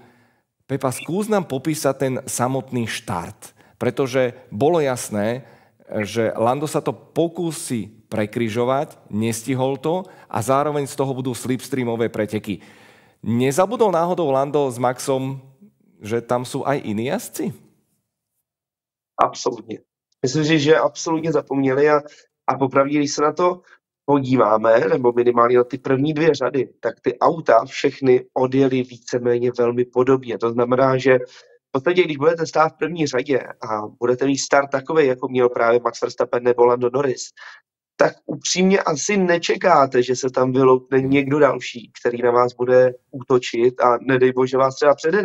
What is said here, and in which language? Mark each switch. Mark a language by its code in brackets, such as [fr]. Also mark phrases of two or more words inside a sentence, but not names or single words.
[sk] Pepa, skús nám popísať ten samotný štart, pretože bolo jasné, že Lando sa to pokúsi prekryžovať, nestihol to a zároveň z toho budú slipstreamové preteky. Nezabudol náhodou Lando s Maxom, že tam sú aj iní jazdci? [cs] Absolutně. Myslím si, že absolutně zapomněli a popravdě, když se na to podíváme, nebo minimálně na ty první dvě řady, tak ty auta všechny odjeli víceméně velmi podobně. To znamená, že v podstatě, když budete stát v první řadě a budete mít start takový, jako měl právě Max Verstappen nebo Lando Norris, tak upřímně asi nečekáte, že se tam vyloupne někdo další, který na vás bude útočit a nedej bože vás třeba předjede.